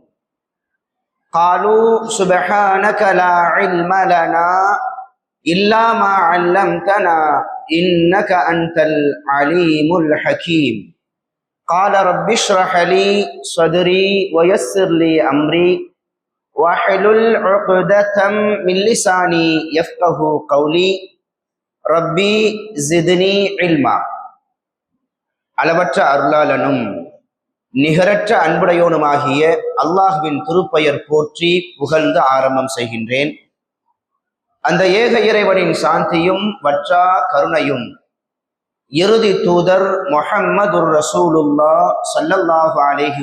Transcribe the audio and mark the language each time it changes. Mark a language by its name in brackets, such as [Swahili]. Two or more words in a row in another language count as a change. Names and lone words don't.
[Arabic] قالوا سبحانك لا علم لنا إلا ما علمتنا إنك أنت العليم الحكيم. قال رب اشرح لي صدري ويسر لي أمري واحلل عقدة من لساني يفقه قولي ربي زدني علما. [Tamil] அளவற்ற அருளாளனும் நிகரற்ற அன்புடையோனுமாகிய அல்லாஹ்வின் திருப்பெயர் போற்றி புகழ்ந்து ஆரம்பம் செய்கின்றேன். அந்த ஏக இறைவனின் சாந்தியும் வற்றா கருணையும் இறுதி தூதர் [Arabic] محمد رسول الله صلى الله عليه